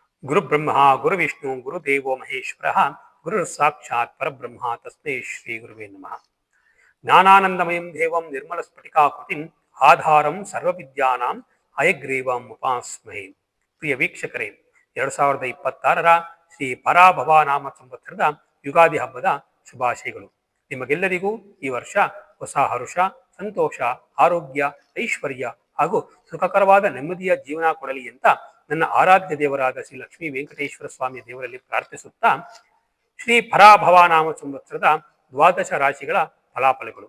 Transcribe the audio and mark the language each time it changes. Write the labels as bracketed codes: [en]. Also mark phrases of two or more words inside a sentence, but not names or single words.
[sa] ಗುರು ಬ್ರಹ್ಮ ಗುರು ವಿಷ್ಣು ಗುರುದೇವೋ ಮಹೇಶ್ವರ ಗುರು ಸಾಕ್ಷಾತ್ ಪರಬ್ರಹ್ಮ ತಸ್ಮೈ ಶ್ರೀ ಗುರುವೇ ನಮಃ. ಜ್ಞಾನಾನಂದಮಯಂ ದೇವಂ ನಿರ್ಮಲ ಸ್ಫಟಿಕಾಕೃತಿಂ ಆಧಾರಂ ಸರ್ವವಿದ್ಯಾನಾಂ ಹಯಗ್ರೀವಂ ಉಪಾಸ್ಮಹೇ. [kn] ಪ್ರಿಯ ವೀಕ್ಷಕರೇ, 2026ರ ಶ್ರೀ ಪರಾಭವ ನಾಮ ಸಂವತ್ಸರದ ಯುಗಾದಿ ಹಬ್ಬದ ಶುಭಾಶಯಗಳು. ನಿಮಗೆಲ್ಲರಿಗೂ ಈ ವರ್ಷ ಹೊಸ ಹರುಷ, ಸಂತೋಷ, ಆರೋಗ್ಯ, ಐಶ್ವರ್ಯ ಹಾಗೂ ಸುಖಕರವಾದ ನೆಮ್ಮದಿಯ ಜೀವನ ಕೊಡಲಿ ಅಂತ ನನ್ನ ಆರಾಧ್ಯ ದೇವರಾದ ಶ್ರೀ ಲಕ್ಷ್ಮೀ ವೆಂಕಟೇಶ್ವರ ಸ್ವಾಮಿಯ ದೇವರಲ್ಲಿ ಪ್ರಾರ್ಥಿಸುತ್ತಾ, ಶ್ರೀ ಪರಾಭವ ನಾಮ ಸಂವತ್ಸರದ ದ್ವಾದಶ ರಾಶಿಗಳ ಫಲಾಫಲಗಳು.